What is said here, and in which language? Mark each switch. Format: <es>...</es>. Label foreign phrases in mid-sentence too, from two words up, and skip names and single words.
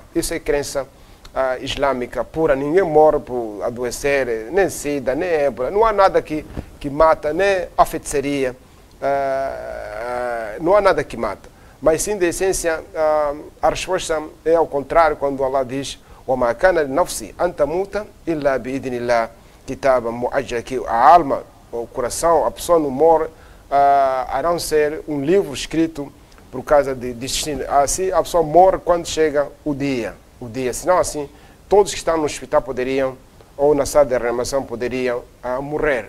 <pt>Isso é crença islâmica pura. Ninguém morre por adoecer, nem sida, nem ébola. Não há nada que mata, nem a feitiçaria. Não há nada que mata. Mas sim, de essência, a resposta é ao contrário, quando Allah diz:</pt> <ar>وَمَا كَانَ لِنَفْسِ أَن تَمُوتَ إِلَّا بِإِذْنِ اللَّهِ كِتَابًا مُؤَجَّلًا.</ar> <pt>Que a alma, o coração, a pessoa não morre, a não ser um livro escrito por causa de destino. Assim, a pessoa morre quando chega o dia. Senão, assim, todos que estão no hospital poderiam, ou na sala de reanimação, poderiam morrer.</pt>